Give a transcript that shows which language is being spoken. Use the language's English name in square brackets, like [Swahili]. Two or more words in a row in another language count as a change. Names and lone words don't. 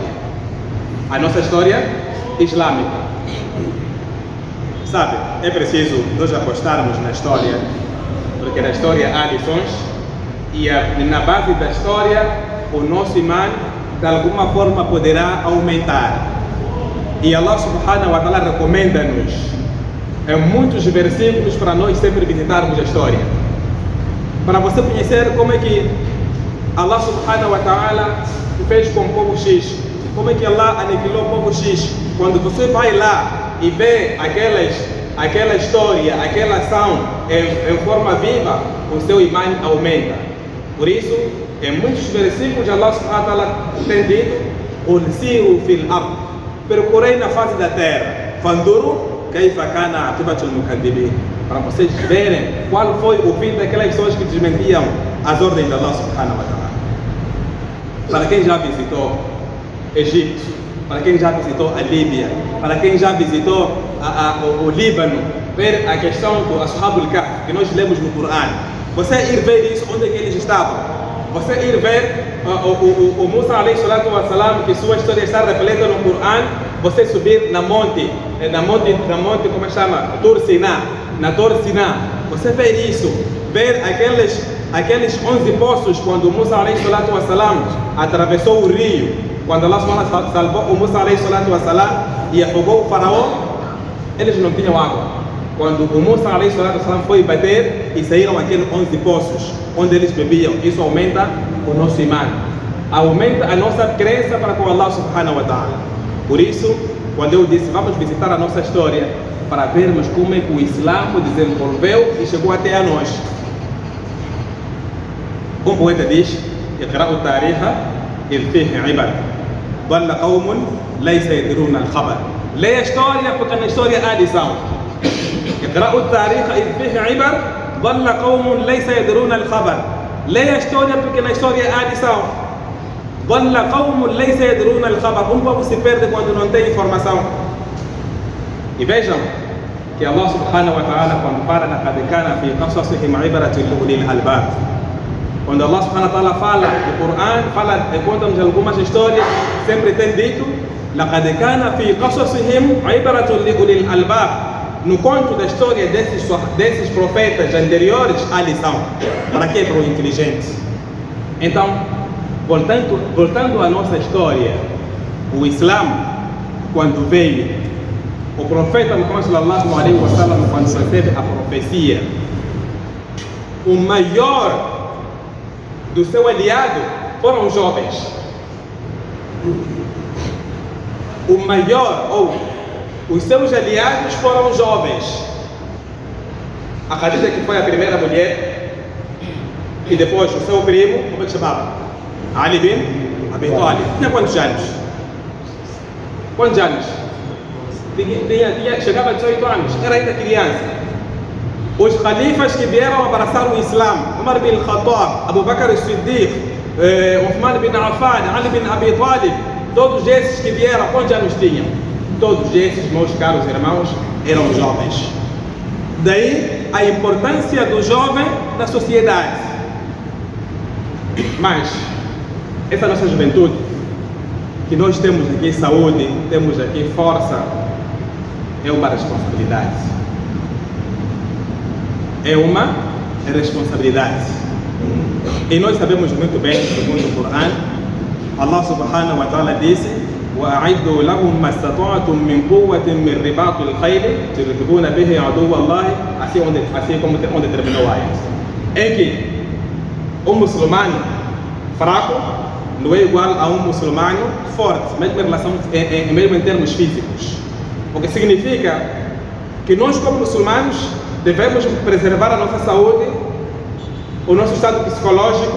[Portuguese] A nossa história islâmica. Sabe, é preciso nós apostarmos na história, porque na história há lições e na base da história o nosso imã de alguma forma poderá aumentar. E [Arabic] الله سبحانه وتعالى [Portuguese] recomenda-nos em muitos versículos para nós sempre visitarmos a história, para você conhecer como é que [Arabic] الله سبحانه وتعالى [Portuguese] fez com o povo X, como é que Allah aniquilou o povo X. Quando você vai lá e vê aquela história, aquela ação em forma viva, o seu imã aumenta. Por isso, em muitos versículos [Arabic] الله سبحانه وتعالى [Portuguese] tem dito: [Arabic] "سيروا في الأرض", [Portuguese] percorrei na face da terra, [Arabic] "فانظروا كيف كان عاقبة المكذبين", [Portuguese] para vocês verem qual foi o fim daquelas pessoas que desmentiam as ordens de [Arabic] الله سبحانه وتعالى. [Portuguese] Para quem já visitou Egito, para quem já visitou a Líbia, para quem já visitou o Líbano, ver a questão do Ashabul Kahf, que nós lemos no Corão, você ir ver isso, onde é que eles estavam, você ir ver o Musa [Arabic] عليه الصلاة والسلام, [Portuguese] que sua história está repleta no Corão, você subir na monte, como é que chama? Tur Siná, na Tur Siná, você ver isso, ver aqueles 11 poços quando Musa [Arabic] عليه الصلاة والسلام [Portuguese] atravessou o rio, quando Allah salvou o Musa [Arabic] عليه الصلاة والسلام [Portuguese] e afogou o faraó, eles não tinham água. Quando o Musa [Arabic] عليه الصلاة والسلام [Portuguese] foi bater e saíram aqueles 11 poços onde eles bebiam, isso aumenta o nosso imã, aumenta a nossa crença para com [Arabic] الله سبحانه وتعالى. [Portuguese] Por isso, quando eu disse vamos visitar a nossa história para vermos como é que o Islã desenvolveu e chegou até a nós. Um poeta diz: [Arabic] "اقرأوا التاريخ إذ فيه عبر ضل قوم ليس يدرون الخبر, [Portuguese] Leia a história porque na história há lição. [Arabic] اقرأوا التاريخ إذ فيه عبر ضل قوم ليس يدرون الخبر. [Portuguese] Leia a história porque na história há lição. [Arabic] ضل قوم ليس يدرون الخبر. [Portuguese] Povo se perde quando não tem informação. E vejam que [Arabic] الله سبحانه وتعالى, [Portuguese] quando fala [Arabic] لقد كان في قصصهم عبرة لأولي الألباب, [Portuguese] quando [Arabic] الله سبحانه وتعالى [Portuguese] fala do Coran, conta-nos algumas histórias, sempre tem dito [Arabic] لقد كان في قصصهم عبرة لأولي الألباب. [Portuguese] No conto da história desses profetas anteriores, há lição. Para quê? Para o inteligente. Então, voltando à nossa história, o Islã, quando veio, o profeta Muhammad [Arabic] صلى الله عليه وسلم, [Portuguese] quando recebe a profecia, o maior do seu aliado foram os jovens. O maior, ou os seus aliados, foram os jovens. A Khadija, que foi a primeira mulher, e depois o seu primo, como é que chamava? Ali bin Abi Talib. Tinha quantos anos? Quantos anos? Chegava a 18 anos, era ainda criança. Os califas que vieram abraçar o Islã, Umar bin Khattab, Abu Bakr as-Siddiq, Uthman bin Affan, Ali bin Abi Talib, todos esses que vieram, quantos anos tinham? Todos esses, meus caros irmãos, eram jovens. Daí a importância do jovem na sociedade. Mas essa nossa juventude, que nós temos aqui saúde, temos aqui força, é uma responsabilidade. É uma responsabilidade. E nós sabemos muito bem, segundo o Coran, [Arabic] الله سبحانه وتعالى disse: وأعدوا لهم ما استطعتم من قوة من رباط الخيل ترهبون به عدو الله, [Portuguese] assim como onde terminou a ayat. É que um muçulmano fraco não é igual a um muçulmano forte, mesmo em termos físicos. O que significa que nós, como muçulmanos, devemos preservar a nossa saúde, o nosso estado psicológico.